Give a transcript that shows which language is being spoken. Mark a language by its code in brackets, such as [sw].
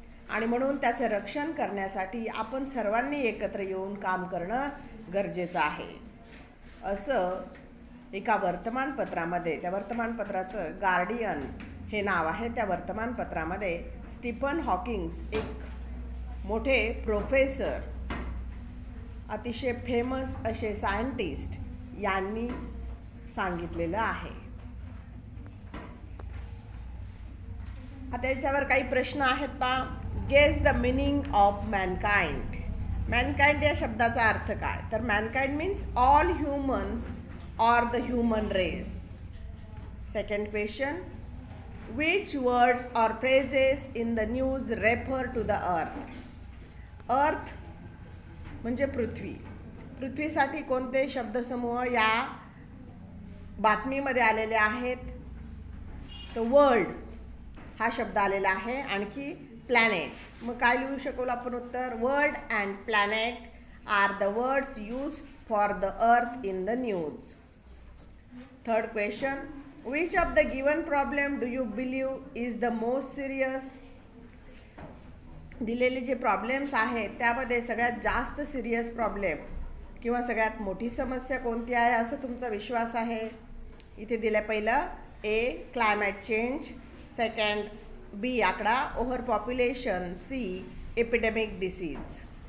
[mr] आणि म्हणून त्याचे रक्षण करण्यासाठी आपण सर्वांनी एकत्र येऊन काम करणं गरजेचं आहे असं एका वर्तमानपत्रामध्ये, त्या वर्तमानपत्राचं गार्डियन हे नाव आहे, त्या वर्तमानपत्रामध्ये स्टीफन हॉकिंग्स एक मोठे प्रोफेसर, अतिशय फेमस असे सायंटिस्ट यांनी सांगितलेलं आहे. आता याच्यावर काही प्रश्न आहेत पहा. [en] Guess the meaning of mankind. Mankind [mr] या शब्दाचा अर्थ काय तर [en] Mankind means all humans or the human race. Second question, which words or phrases in the news refer to the earth? [mr] Earth म्हणजे पृथ्वी. पृथ्वीसाठी कोणते शब्दसमूह या बातमीमध्ये आलेले आहेत तर वर्ल्ड हा शब्द आलेला आहे. आणखी प्लॅनेट. मग काय लिहू शकू आपण उत्तर? [en] World and planet are the words used for the earth in the news. Third question, which of the given problem do you believe is the most serious? [mr] दिलेले जे प्रॉब्लेम्स आहेत त्यामध्ये सगळ्यात जास्त सिरियस प्रॉब्लेम किंवा सगळ्यात मोठी समस्या कोणती आहे असं तुमचा विश्वास आहे? इथे दिलं पहिलं ए क्लायमेट चेंज, सेकंड बी आकडा over population, C epidemic disease.